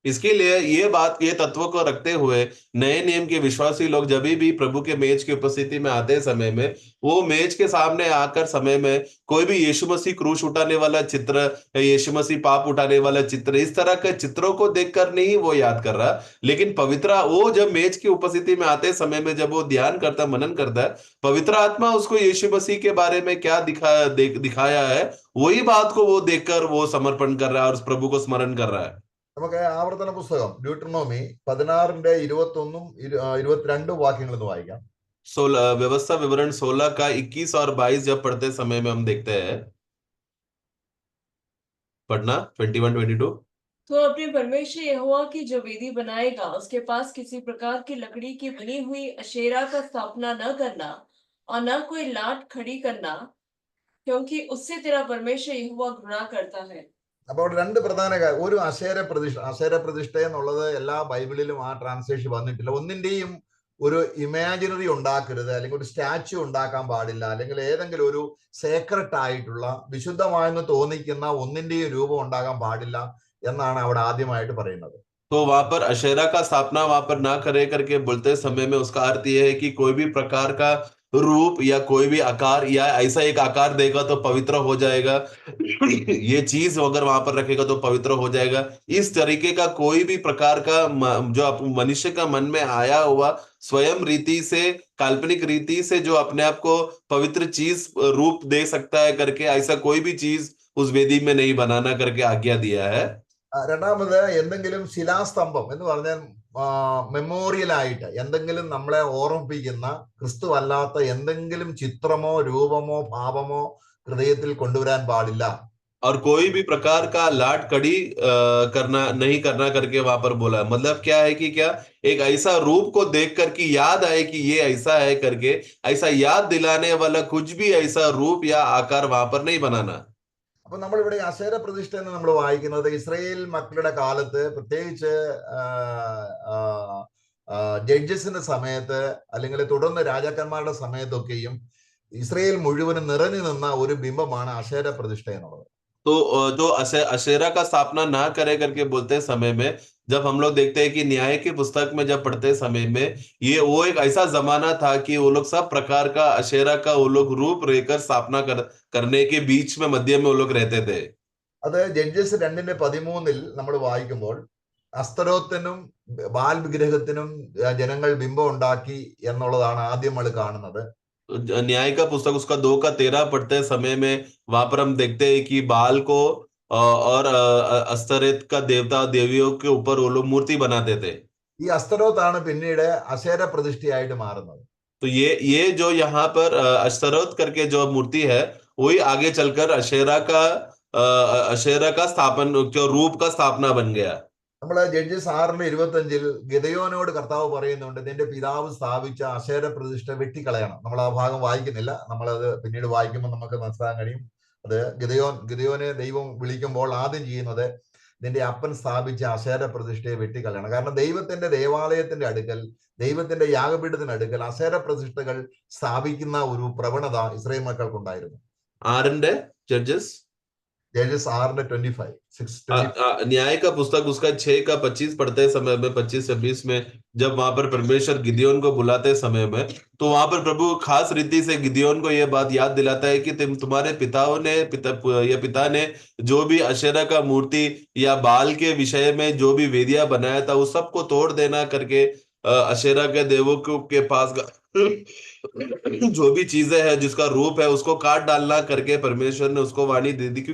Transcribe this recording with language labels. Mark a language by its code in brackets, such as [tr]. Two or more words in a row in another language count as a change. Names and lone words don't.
[hi] इसके लिए ये तत्व को रखते हुए नए नियम के विश्वासी लोग जब भी प्रभु के मेज की उपस्थिति में आते समय में, वो मेज के सामने आकर समय में कोई भी यीशु मसीह क्रूस उठाने वाला चित्र, यीशु मसीह पाप उठाने वाला चित्र, इस तरह के चित्रों को देखकर नहीं वो याद कर रहा, लेकिन वो जब मेज की उपस्थिति में आते समय में जब वो ध्यान करता, मनन करता है, पवित्र आत्मा उसको यीशु मसीह के बारे में क्या दिखाया है, वही बात को वो देखकर वो समर्पण कर रहा है और उस प्रभु को स्मरण कर रहा है। [ml] നമുക്ക് ആവർത്തന പുസ്തകം ഡ്യൂട്ടറോണോമി 16ന്റെ 21 22 വാക്യങ്ങൾ ഒന്ന് വായിക്കാം. [hi] 16 व्यवस्था विवरण 16 का 21 और 22 जब पढ़ते समय में हम देखते हैं, पढ़ना 21-22। तो अपने परमेश्वर यहोवा की जो वेदी बनाएगा उसके पास किसी प्रकार की लकड़ी की बनी हुई अशेरा का स्थापना न करना और न कोई लाट खड़ी करना, क्योंकि उससे तेरा परमेश्वर यहोवा घृणा करता है. [ml] അപ്പോൾ അവിടെ രണ്ട് പ്രധാന ഒരു അശേര പ്രതിഷ്ഠ എന്നുള്ളത് എല്ലാ ബൈബിളിലും ആ ട്രാൻസ്ലേഷൻ വന്നിട്ടില്ല. ഒന്നിന്റെയും ഒരു ഇമാജിനറി ഉണ്ടാക്കരുത്, അല്ലെങ്കിൽ ഒരു സ്റ്റാച്യു ഉണ്ടാക്കാൻ പാടില്ല, അല്ലെങ്കിൽ ഏതെങ്കിലും ഒരു സേക്രട്ട് ആയിട്ടുള്ള വിശുദ്ധമായെന്ന് തോന്നിക്കുന്ന ഒന്നിന്റെയും രൂപം ഉണ്ടാകാൻ പാടില്ല എന്നാണ് അവിടെ ആദ്യമായിട്ട് പറയുന്നത്. [hi] तो वहां पर अशेरा का स्थापना वहां पर ना करे करके बोलते समय में उसका अर्थ यह है कि कोई भी प्रकार का रूप या कोई भी आकार या ऐसा एक आकार देगा तो पवित्र हो जाएगा, ये चीज अगर वहां पर रखेगा तो पवित्र हो जाएगा, इस तरीके का कोई भी प्रकार का जो मनुष्य का मन में आया हुआ स्वयं रीति से, काल्पनिक रीति से जो अपने आप को पवित्र चीज रूप दे सकता है करके, ऐसा कोई भी चीज उस वेदी में नहीं बनाना करके आज्ञा दिया है. [ml] രണ്ടാമത് എന്തെങ്കിലും ശിലാസ്തംഭം എന്ന് പറഞ്ഞാൽ മെമ്മോറിയൽ ആയിട്ട് എന്തെങ്കിലും നമ്മളെ ഓർമ്മിപ്പിക്കുന്ന ക്രിസ്തു അല്ലാത്ത എന്തെങ്കിലും ചിത്രമോ രൂപമോ ഭാവമോ ഹൃദയത്തിൽ കൊണ്ടുവരാൻ പാടില്ല. [hi] और कोई भी प्रकार का लाट कड़ी नहीं करना करके वहां पर बोला. मतलब क्या है कि क्या एक ऐसा रूप को देख कर कि याद आए कि ये ऐसा है करके, ऐसा याद दिलाने वाला कुछ भी ऐसा रूप या आकार वहां पर नहीं बनाना. [ml] അപ്പൊ നമ്മളിവിടെ അശേര പ്രതിഷ്ഠ എന്ന് നമ്മൾ വായിക്കുന്നത് ഇസ്രായേൽ മക്കളുടെ കാലത്ത്, പ്രത്യേകിച്ച് ജഡ്ജസിന്റെ സമയത്ത് അല്ലെങ്കിൽ തുടർന്ന് രാജാക്കന്മാരുടെ സമയത്തൊക്കെയും ഇസ്രായേൽ മുഴുവനും നിറഞ്ഞു നിന്ന ഒരു ബിംബമാണ് അശേര പ്രതിഷ്ഠ എന്നുള്ളത്. [hi] तो जो अशेरा का स्थापना ना करे करके बोलते समय में जब हम लोग देखते हैं कि न्याय की पुस्तक में जब पढ़ते समय में वो एक ऐसा जमाना था कि वो लोग सब प्रकार का अशेरा का वो लोग रूप रेखकर स्थापना करने के बीच में मध्य में वो लोग रहते थे. [ml] അത് ജഡ്ജസ് 2:13 നമ്മൾ വായിക്കുമ്പോൾ അസ്തരോത്തിനും ബാൽ വിഗ്രഹത്തിനും ജനങ്ങൾ ബിംബം ഉണ്ടാക്കി എന്നുള്ളതാണ് ആദ്യം നമ്മൾ കാണുന്നത്. [hi] न्याय का पुस्तक उसका 2:13 पढ़ते समय में वहां पर हम देखते हैं कि बाल को और अस्तरेत का देवता देवियों के ऊपर वो लोग मूर्ति बनाते थे. [ml] ഈ അസ്തരോത്താണ് പിന്നീട് അശേര പ്രതിഷ്ഠയായിട്ട് മാറുന്നത്. [hi] तो ये जो यहाँ पर अस्तरोत करके जो मूर्ति है वही आगे चलकर अशेरा का स्थापन जो रूप का स्थापना बन गया. [ml] നമ്മള് ജഡ്ജസ് 6:25 ഗിദെയോനോട് കർത്താവ് പറയുന്നുണ്ട്, നിന്റെ പിതാവ് സ്ഥാപിച്ച അശേര പ്രതിഷ്ഠ വെട്ടിക്കളയണം. നമ്മൾ ആ ഭാഗം വായിക്കുന്നില്ല, നമ്മളത് പിന്നീട് വായിക്കുമ്പോൾ നമുക്ക് മനസ്സിലാക്കാൻ കഴിയും. അത് ഗിദെയോനെ ദൈവം വിളിക്കുമ്പോൾ ആദ്യം ചെയ്യുന്നത് നിന്റെ അപ്പൻ സ്ഥാപിച്ച അശേര പ്രതിഷ്ഠയെ വെട്ടിക്കളയണം. കാരണം ദൈവത്തിന്റെ ദേവാലയത്തിന്റെ അടുക്കൽ, ദൈവത്തിന്റെ യാഗപീഠത്തിന്റെ അടുക്കൽ അശേര പ്രതിഷ്ഠകൾ സ്ഥാപിക്കുന്ന ഒരു പ്രവണത ഇസ്രായേൽ മക്കൾക്കുണ്ടായിരുന്നു. ആറിന്റെ ജഡ്ജസ് 6:25 [hi] न्याय का पुस्तक उसका 6:25 पढ़ते समय में 25-26 में जब वहां पर परमेश्वर गिदियोन को बुलाते समय में, तो वहां पर प्रभु खास रीति से गिदियोन को यह बात याद दिलाता है कि तुम्हारे पिता ने जो भी अशेरा का मूर्ति या बाल के विषय में जो भी वेदियां बनाया था उस सबको तोड़ देना करके अशेरा के देवों के पास जो भी चीजें हैं जिसका रूप है उसको काट डालना करके परमेश्वर ने उसको वाणी दे दी.